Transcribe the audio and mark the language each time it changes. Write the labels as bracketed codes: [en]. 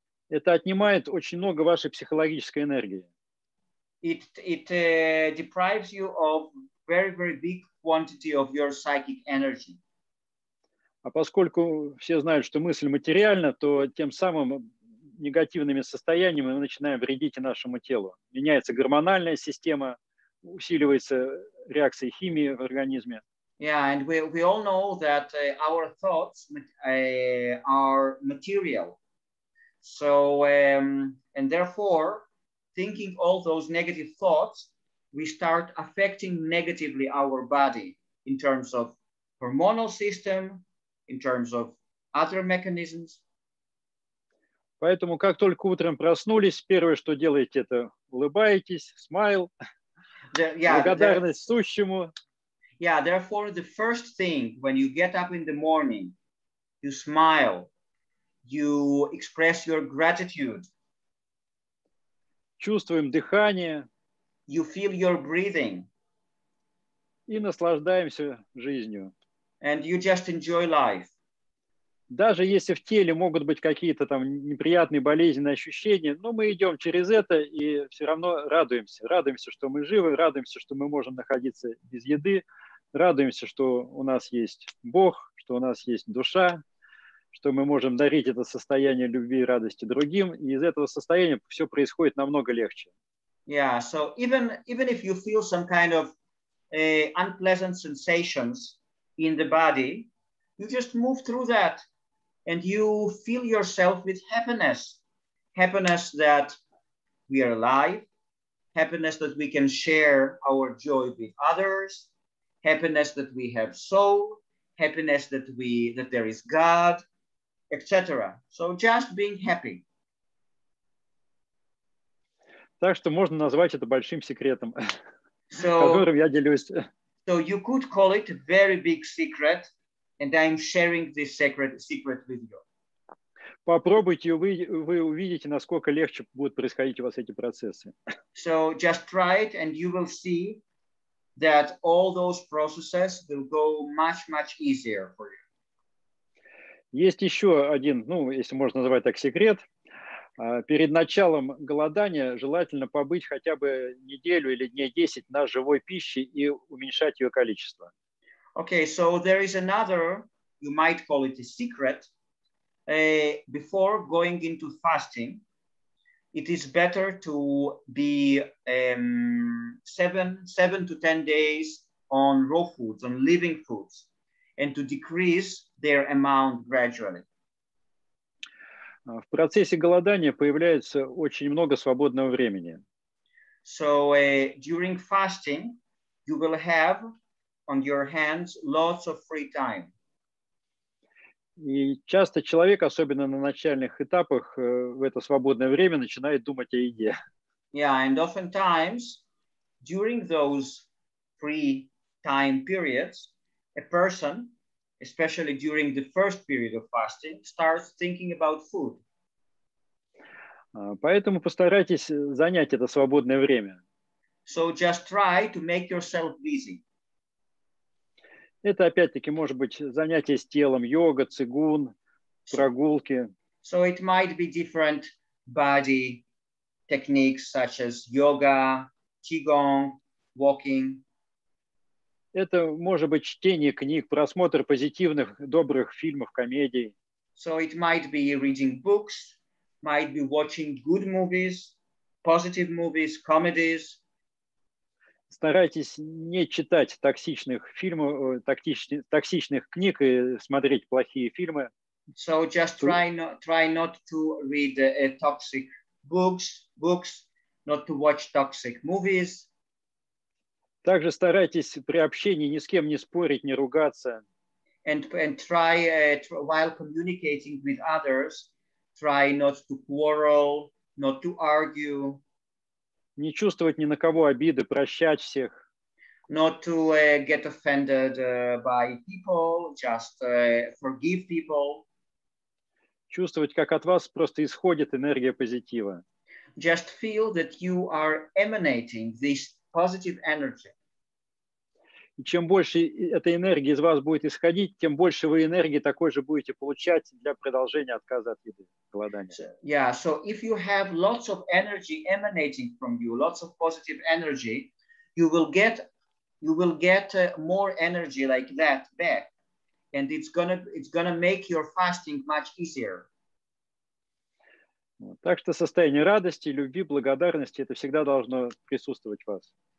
[ru] Это отнимает очень много вашей психологической энергии. [en] It deprives you of very, very big quantity of your psychic energy. [ru] А поскольку все знают, что мысль материальна, то тем самым негативными состояниями мы начинаем вредить и нашему телу. Меняется гормональная система, усиливается реакция химии в организме. [en] Yeah, and we all know that our thoughts are material. So, and therefore, thinking all those negative thoughts, we start affecting negatively our body in terms of hormonal system, in terms of other mechanisms. [ru] Поэтому, как только утром проснулись, первое, что делаете, это улыбаетесь, смайл, благодарность сущему. [en] Yeah, therefore, the first thing when you get up in the morning, you smile, you express your gratitude. [ru] Чувствуем дыхание. [en] You feel your breathing. [ru] И наслаждаемся жизнью. [en] And you just enjoy life. [ru] Даже если в теле могут быть какие-то там неприятные болезненные ощущения, но мы идем через это и все равно радуемся. Радуемся, что мы живы, радуемся, что мы можем находиться без еды, радуемся, что у нас есть Бог, что у нас есть душа, что мы можем дарить это состояние любви и радости другим, и из этого состояния все происходит намного легче. [en] Yeah, so even if you feel some kind of unpleasant sensations in the body, you just move through that and you fill yourself with happiness. Happiness that we are alive, happiness that we can share our joy with others, happiness that we have soul, happiness that there is God, etc. So just being happy. [ru] Так что можно назвать это большим секретом, которым я делюсь. [en] So you could call it a very big secret, and I'm sharing this secret with you. [ru] Попробуйте, вы увидите, насколько легче будут происходить у вас эти процессы. [en] So just try it, and you will see that all those processes will go much easier for you. [ru] Есть еще один, ну, если можно назвать так, секрет. Перед началом голодания желательно побыть хотя бы неделю или дней 10 на живой пище и уменьшать ее количество. [en] Okay, so there is another, you might call it a secret. Before going into fasting, it is better to be 7 to 10 days on raw foods, on living foods, and to decrease their amount gradually. [ru] В процессе голодания появляется очень много свободного времени. [en] So during fasting, you will have on your hands lots of free time. [ru] И часто человек, особенно на начальных этапах, в это свободное время начинает думать о еде. [en] Yeah, and oftentimes during those free time periods, a person, especially during the first period of fasting, starts thinking about food. [ru] Поэтому постарайтесь занять это свободное время. [en] So just try to make yourself busy. [ru] Это опять-таки может быть занятие с телом, йога, цигун, прогулки. [en] So it might be different body techniques such as yoga, qigong, walking. [ru] Это может быть чтение книг, просмотр позитивных, добрых фильмов, комедий. [en] So it might be reading books, might be watching good movies, positive movies, comedies. [ru] Старайтесь не читать токсичных фильмов, токсичных книг и смотреть плохие фильмы. [en] So just try not to read toxic books, not to watch toxic movies. [ru] Также старайтесь при общении ни с кем не спорить, не ругаться. [en] And try while communicating with others, try not to quarrel, not to argue. [ru] Не чувствовать ни на кого обиды, прощать всех. [en] Not to get offended by people, just forgive people. [ru] Чувствовать, как от вас просто исходит энергия позитива. [en] Just feel that you are emanating this positive energy. [ru] И чем больше этой энергии из вас будет исходить, тем больше вы энергии такой же будете получать для продолжения отказа от еды, голодания. [en] Yeah, so if you have lots of energy emanating from you, lots of positive energy, you will get more energy like that back, and it's gonna make your fasting much easier. [ru] Так что состояние радости, любви, благодарности это всегда должно присутствовать в вас.